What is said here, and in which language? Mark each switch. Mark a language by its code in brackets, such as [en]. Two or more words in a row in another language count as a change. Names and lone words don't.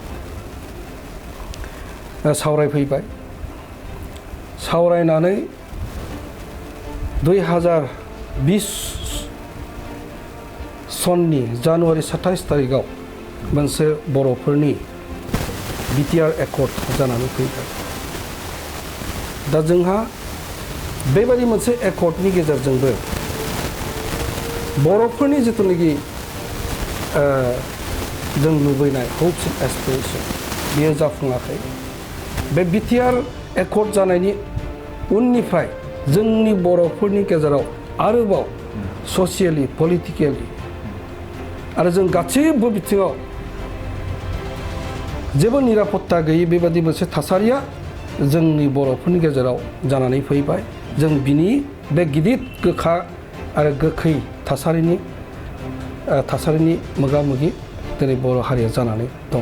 [brx] सावरायफैबाय सावरायनानै 2020 सननि जानुवारि 27 तारिखआव मोनसे बर'फोरनि BTR एकर्ड जानानै फैबाय दा जोंहा बेबायदि मोनसे एकर्डनि गेजेरजोंबो बर'फोरनि जिथुनाखि जों लुबैनाय [en] hopes and aspiration [brx] बेयो जाफुङाखै बे BTR एकर्ड जानायनि उननिफ्राय जोंनि बर'फोरनि गेजेराव आरोबाव [en] socially politically [brx] आरो जों गासैबो बिथिङाव जेबो निरापत्ता गैयै बेबादि मोनसे थासारिया जोंनि बर'फोरनि गेजेराव जानानै फैबाय जों बिनि बे गिदिर गोखा आरो गोखै थासारिनि मोगा-मोगि दिनै बर' हारिया जानानै दङ